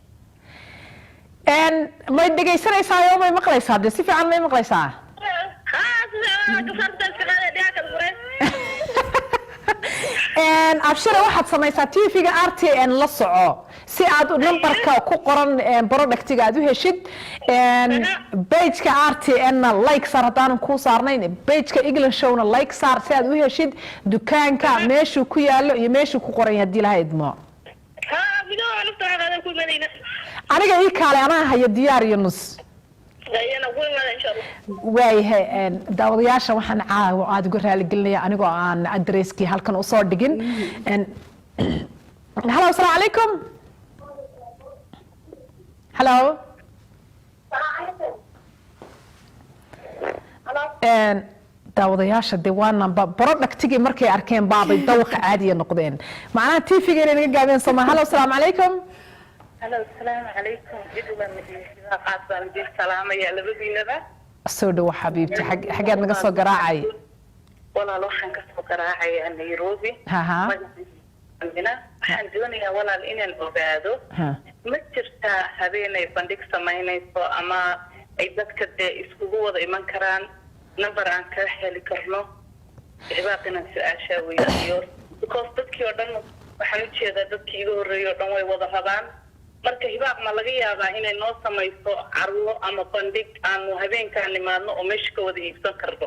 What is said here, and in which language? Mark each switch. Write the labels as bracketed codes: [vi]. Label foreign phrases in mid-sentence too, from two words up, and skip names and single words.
[so] ma dhegaysanaysaa ma maqlaysaa si fiican ma maqlaysaa abshira waxaad samaysaa TV-ga RTN la soco si aad numberka ku qoran productiga aad u heshid page-ka RTN-na like saar haddaanan kuu saarnayn page-ka English show-na like saar si aad u heshid dukaanka meeshuu ku yaalo iyo meeshuu ku qoran yahay haddii lahayd mo aniga ii kaale anaa haya diyaar iyo nus waayahay daawadayaasha waxaan caawa aad uga raaligelinaya anigoo aan adresskii halkan u soo dhigin hello [ar] السلام عليكم [so] hello daawadayaasha dee waana productigii markay arkeen baabay dawqa caadiya noqdeen macnaha TV-ga inay naga gaabeen Soomaa hello [ar] السلام عليكم [so] hello [ar] السلام عليكم [so] idula madina qaasaan jir salaamaya labadiinaba soo dhaw xabiibti xageed naga soo garaacay walaal waxaan ka soo garaacay Nairobi waxaan doonayaa walaal inaan ogaado ma jirtaa habeenay bandhig samaynayso ama ay dadka dee iskugu wada iman karaan number aan ka heli karno xibaaqina su'aasha weydiiyo because dadkii oo dhan waxaan u jeedaa dadkii iga horreeyay oo dhan way wada rabaan marka hibaaq ma laga yaabaa inay noo samayso carwo ama bandhig aanu habeenkaan nimaadno oo meesha ka wada iibsan karno